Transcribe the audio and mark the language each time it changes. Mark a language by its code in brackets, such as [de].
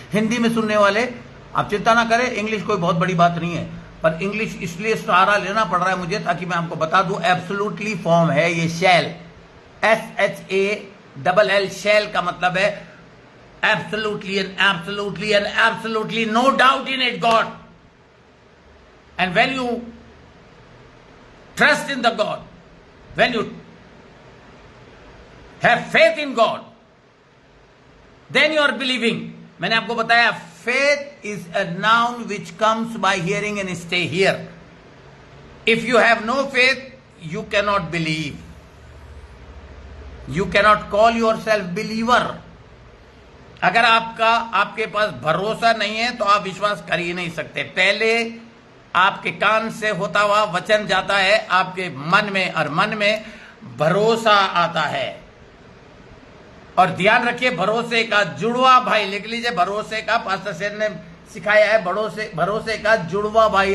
[hi] हिंदी में सुनने वाले आप चिंता ना करें, इंग्लिश कोई बहुत बड़ी बात नहीं है, पर इंग्लिश इसलिए सहारा लेना पड़ रहा है मुझे ताकि मैं आपको बता दूं एब्सोल्यूटली फॉर्म है ये शैल, SHALL। शैल का मतलब है [en] Absolutely and absolutely and absolutely, no doubt in it God. And when you trust in the God, when you have faith in God, then you are believing। [hi] मैंने आपको बताया [en] faith is a noun which comes by hearing and stay here। if you have no faith you cannot believe, you cannot call yourself believer। [hi] अगर आपके पास भरोसा नहीं है तो आप विश्वास कर ही नहीं सकते। पहले आपके कान से होता हुआ वचन जाता है आपके मन में, और मन में भरोसा आता है। और ध्यान रखिए भरोसे का जुड़वा भाई, लिख लीजिए भरोसे का, पास्टर सेन ने सिखाया है भरोसे का जुड़वा भाई।